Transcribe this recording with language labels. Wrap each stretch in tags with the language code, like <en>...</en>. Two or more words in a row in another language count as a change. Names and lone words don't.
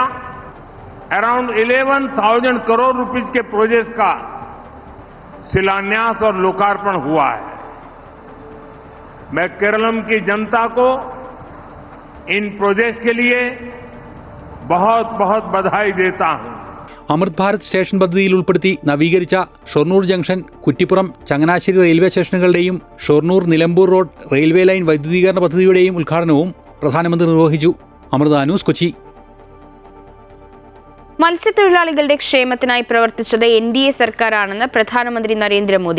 <hi>अराउंड 11,000 करोड़ रुपीस के प्रोजेक्ट का शिलान्यास और लोकार्पण हुआ है. मैं केरलम की जनता को इन प्रोजेक्ट्स के लिए बहुत बहुत बधाई देता हूं.</hi> <ml>അമൃത് ഭാരത് സ്റ്റേഷൻ പദ്ധതിയിൽ ഉൾപ്പെടുത്തി നവീകരിച്ച ഷൊർണൂർ ജംഗ്ഷൻ, കുറ്റിപ്പുറം, ചങ്ങനാശ്ശേരി റെയിൽവേ സ്റ്റേഷനുകളുടെയും ഷൊർണൂർ നിലമ്പൂർ റോഡ് റെയിൽവേ ലൈൻ വൈദ്യുതീകരണ പദ്ധതിയുടെയും ഉദ്ഘാടനവും പ്രധാനമന്ത്രി നിർവഹിച്ചു. അമൃത ന്യൂസ്, കൊച്ചി. മത്സ്യത്തൊഴിലാളികളുടെ ക്ഷേമത്തിനായി പ്രവർത്തിച്ചത് NDA സർക്കാരാണെന്ന് പ്രധാനമന്ത്രി നരേന്ദ്രമോദി.</ml>